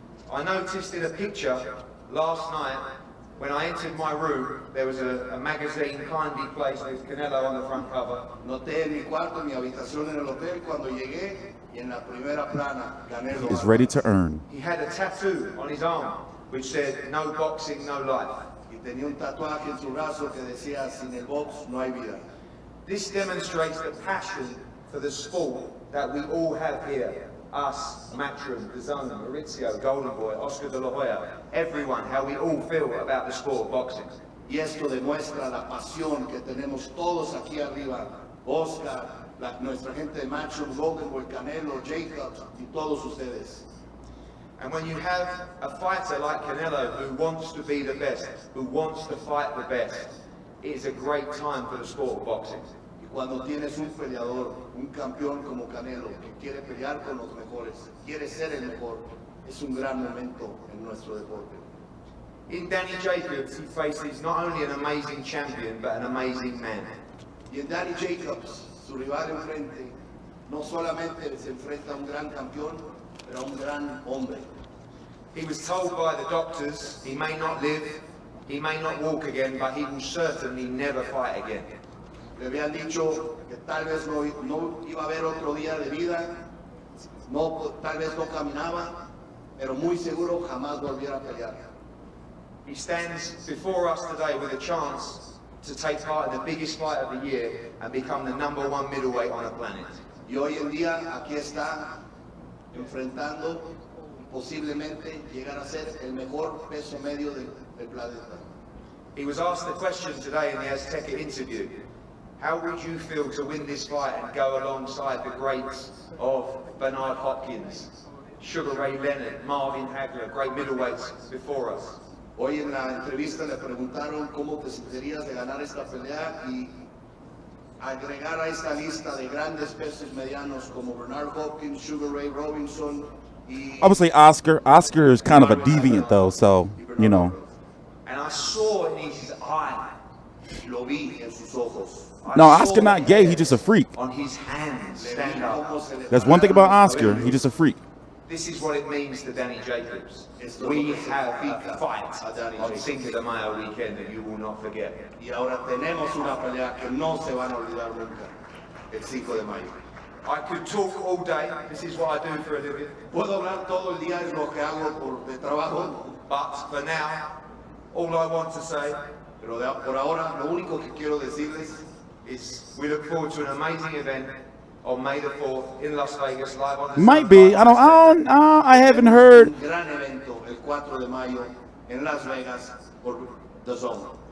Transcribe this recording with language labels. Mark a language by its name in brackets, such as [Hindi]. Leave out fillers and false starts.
[English] I noticed in a picture last night when I entered my room, there was a magazine kindly placed with Canelo on the front cover. [Spanish] Noté en mi cuarto, en mi habitación en el hotel, cuando llegué, y en la primera plana, Canelo [English] Is ready to earn. He had a tattoo on his arm which said, "No boxing, no life." [Spanish] Y tenía un tatuaje en su brazo que decía, sin el box no hay vida. [English] This demonstrates the passion for the sport that we all have here. Us, Matchroom, DAZN, Mauricio, Golden Boy, Oscar de la Hoya, everyone, how we all feel about the sport of boxing. [Spanish] Y esto demuestra la pasión que tenemos todos aquí arriba. Oscar, nuestra gente de Matchroom, Golden Boy, Canelo, Jacobs, y todos ustedes. [English] And when you have a fighter like Canelo who wants to be the best, who wants to fight the best, it is a great time for the sport of boxing. [Spanish] Y cuando tienes un peleador, un campeón como Canelo, que quiere pelear con los mejores, quiere ser el mejor, es un gran momento en nuestro deporte. [English] In Danny Jacobs, he faces not only an amazing champion, but an amazing man. [Spanish] Y en Danny Jacobs, su rival enfrente, no solamente se enfrenta a un gran campeón, pero a un gran hombre. [English] He was told by the doctors he may not live, he may not walk again, but he will certainly never fight again. [Spanish] Le habían dicho que tal vez no iba a haber otro día de vida, tal vez no caminaba, pero muy seguro jamás volviera a pelear. [English] He stands before us today with a chance to take part in the biggest fight of the year and become the #1 middleweight on the planet. [Spanish] Y hoy en día aquí está enfrentando posiblemente llegar a ser el mejor peso medio del planeta. [English] He was asked the question today in the Azteca interview, how would you feel to win this fight and go alongside the greats of Bernard Hopkins, Sugar Ray Leonard, Marvin Hagler, great middleweights before us? [Spanish] Hoy en la entrevista le preguntaron cómo te sentirías de ganar esta pelea y agregar a esta lista de grandes pesos medianos como Bernard Hopkins, Sugar Ray Robinson y... [English] I would say Oscar. Oscar is kind of a deviant though, so, you know. And I saw in his eye. [Spanish] Lo vi en sus ojos. [English] No, Oscar not gay. He's just a freak. On his hands, stand up. That's one thing about Oscar. He's just a freak. This is what it means to Danny Jacobs. We have a fight on Cinco de Mayo weekend that you will not forget. [Spanish] Y ahora tenemos una pelea que no se van a olvidar nunca. El 5 de mayo. [English] I could talk all day. This is what I do for a living. [Spanish] Puedo hablar todo el día, es lo que hago de trabajo. [English] But for now, all I want to say, [Spanish] pero por ahora, lo único que quiero decirles [English] is we look forward to an amazing event on May the 4th in Las Vegas, live on the Might be. I haven't heard. [Spanish] Un gran evento el 4 de mayo en Las Vegas por DAZN.